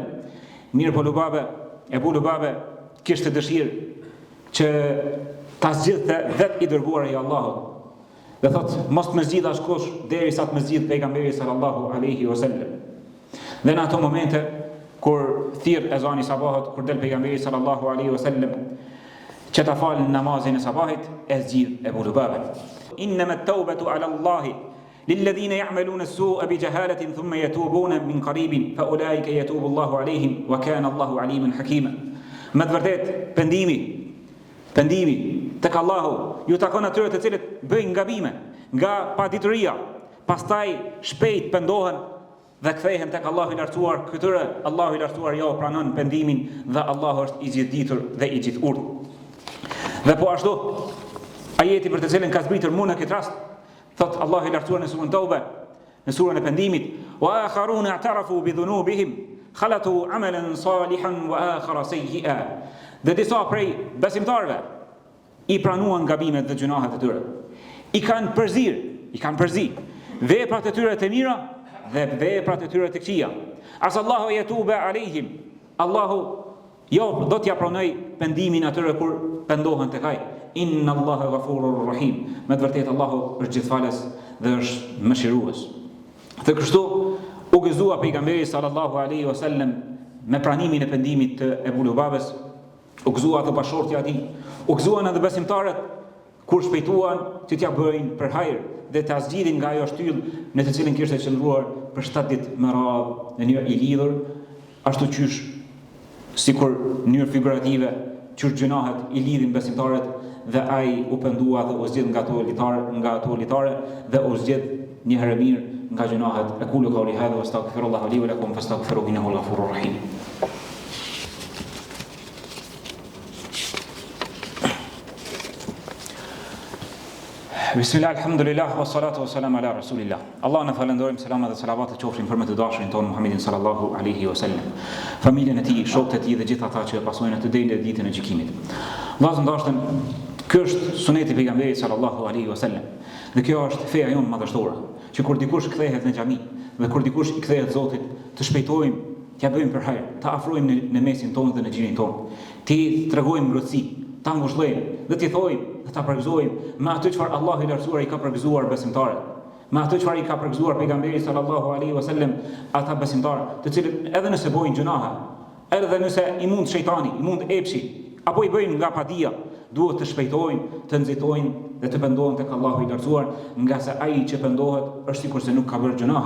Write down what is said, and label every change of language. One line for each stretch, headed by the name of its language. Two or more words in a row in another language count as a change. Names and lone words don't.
Albanian: Mirë po Abu Lubabë kishte dëshirë që ta zgjidhte vetë i dërguari i Allahut. Dhe thot: "Mos më zgjidh askush derisa të më zgjidh pejgamberi
Arabic: صلى الله عليه وسلم."
Albanian: Dhe në ato momente kur thirr ezani sabahut, kur del pejgamberi
Arabic: صلى الله عليه وسلم
Albanian: që ta falë namazin e sabahit, e zgjidh Abu Lubabën.
Arabic: "إنما التوبة على الله للذين يعملون السوء بجهالة ثم يتوبون من قريب فأولئك يتوب الله عليهم وكان الله عليما حكيما."
Albanian: Me të vërtet pendimi tek Allahu ju takon atyre të cilët bëjnë gabime nga paditëria, pastaj shpejt pendohen dhe kthehen tek Allahu i lartësuar. Këtyre Allahu i lartësuar jo pranon pendimin dhe Allahu është i gjithditur dhe i gjithurt. Dhe po ashtu ajeti për të cilën ka zbritur mua në këtë rast, thot Allahu i lartësuar në surën Tauba, në surën e pendimit:
Arabic: "وآخرون اعترفوا بذنوبهم خلطوا عملا صالحا وآخر سيئا."
Albanian: Dhe disa prej besimtarëve i pranuan gabimet dhe gjunahet e tyre. I kanë përzi veprat e tyre të mira dhe veprat e tyre të këqija.
Arabic: عسى الله يتوب عليهم.
Albanian: Allahu jo do t'ja pranoj pendimin atyre kur pendohen tek ai.
Arabic: إن الله غفور رحيم.
Albanian: Me të vërtetë Allahu është gjithfalës dhe është mëshirues. Dhe kështu u gëzua pejgamberi
Arabic: صلى الله عليه وسلم
Albanian: me pranimin e pendimit të Abu Lubabës, u gëzua dhe bashortja e tij, u gëzuan edhe besimtarët kur shpejtuan që t'ja bëjnë për hajër dhe t'ja zgjidhin nga ajo shtyllë në të cilën kishte qëndruar për 7 ditë me radhë në një i lidhur, ashtu qysh sikur në mënyrë figurative qysh gjunahet i lidhin besimtarët dhe ai u pendua dhe u zgjidh nga ato litare dhe u zgjidh një herë mirë nga gjunahet.
Arabic: أقول قولي هذا وأستغفر الله لي ولكم فاستغفروه إنه الغفور الرحيم. بسم الله، الحمد لله، والصلاة والسلام على رسول الله.
Albanian: Allah në falendojmë, selama dhe salavat të qofshin për me të dashurin tonë Muhammedin
Arabic: صلى الله عليه وسلم,
Albanian: familjen e tij, shokët e tij dhe gjithë ata që e pasojnë atë deri në ditën e gjykimit. Vllazë ndashtëm, ky është suneti i pejgamberit
Arabic: صلى الله عليه وسلم.
Albanian: Dhe kjo është feja jonë madhështore, që kur dikush kthehet në xhami dhe kur dikush i kthehet Zotit, të shpejtojmë, t'ja bëjmë për hajër, ta afrojmë në mesin tonë dhe në xhirin tonë, t'i tregojmë ngrohtësi, ta ngushëllojmë dhe t'i thojmë dhe ta përgëzojmë me atë çfarë Allahu i lartësuar i ka përgëzuar besimtarët, me atë çfarë i ka përgëzuar pejgamberi
Arabic: صلى الله عليه وسلم
Albanian: ata besimtarë, të cilët edhe nëse bojnë gjunahe, edhe nëse i mund shejtani, i mund epshi, apo i bëjnë nga padia, duhet të shpejtojnë, të nxitojnë dhe të pendohen tek Allahu i lartësuar, nga se ai që pendohet është sikur se nuk ka bërë gjunahe.